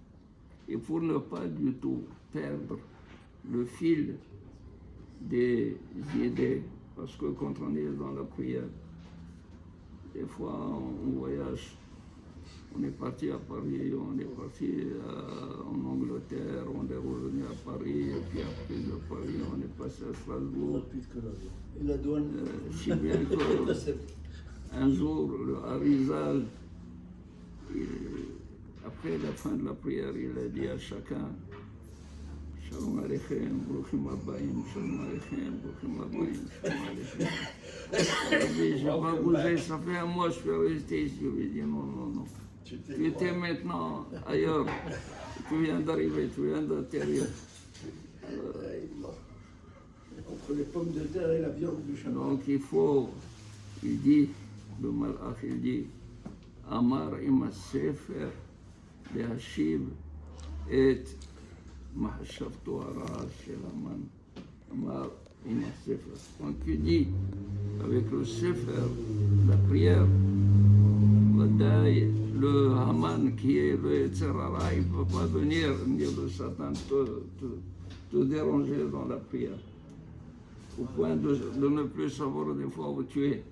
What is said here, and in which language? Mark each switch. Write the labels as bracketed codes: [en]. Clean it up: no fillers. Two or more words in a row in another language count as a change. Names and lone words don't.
[fr] Et pour ne pas du tout perdre le fil des idées, parce que quand on est dans la prière, des fois on voyage, on est parti à Paris, on est parti en Angleterre, on est revenu à Paris, et puis après de Paris, on est passé à Strasbourg. Si bien qu'un jour, le Harizal, après la fin de la prière, il a dit à chacun, [he] שלום עליכם ברוכים הבאים שלום עליכם ברוכים הבאים שלום עליכם, Bruchim Abayim, Shalom Aleichem. [fr] Je n'ai pas bougé, ça fait un mois que je suis resté ici. Je lui ai dit non. Tu étais maintenant ailleurs. Tu viens d'arriver, tu viens d'atterrir. Entre les pommes de terre et la viande du chameau. Donc il dit, le malach, il dit, [he] אמר עם ספר להשיב את מחשבתו הרעה של המן. אמר עם הספר. [fr] Donc il dit, avec le sefer, la prière, le Haman qui est le [he] יצר הרע, [fr] il ne peut pas venir le Satan te déranger dans la prière. Au point de ne plus savoir des fois où tu es.